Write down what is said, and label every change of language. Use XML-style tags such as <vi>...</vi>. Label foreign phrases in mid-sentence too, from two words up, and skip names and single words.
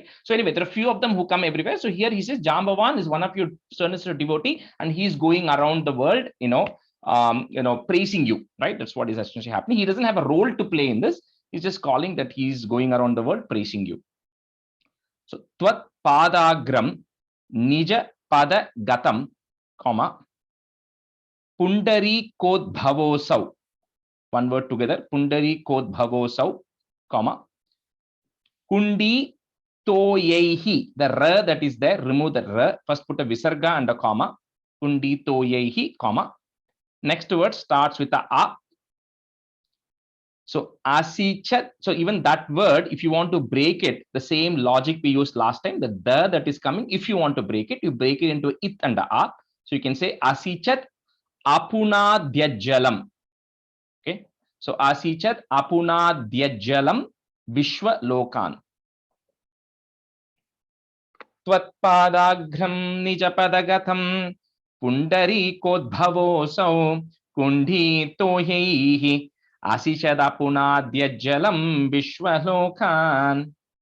<en>So anyway, there are a few of them who come everywhere. So here he says Jambavan is one of your sternest devotee, and he's going around the world, praising you, right? That's what is essentially happening. He doesn't have a role to play in this. He's just calling that he's going around the world praising you.</en> <sa>So त्वत् पदाग्रम् निज पद गतम्, comma, पुण्डरी कोद् भवोऽसौ.</sa> <en>One word together.</en> <sa>पुण्डरी कोद् भवोऽसौ, comma, कुण्डी तोयेहि.</sa> <en>The ra that is there, remove the ra. First put a visarga and a comma.</en> <sa>कुण्डी तोयेहि, comma.</sa> <en>Next word starts with a a. So asichat. So even that word, if you want to break it, the same logic we used last time, the that is coming. If you want to break it, you break it into it and a. So you can say</en> <sa>असिचत् अपुनद्यजलम्.</sa> <en>Okay.</en> <sa>So असिचत् अपुनद्यजलम् विश्व लोकान्. त्वत्पदाग्रम् निजपदगतम् पुण्डरी कोद्भवोऽसौ कुण्डी तोहेइहि असिचदपुनद्यजलम् विश्वलोकान्.</sa>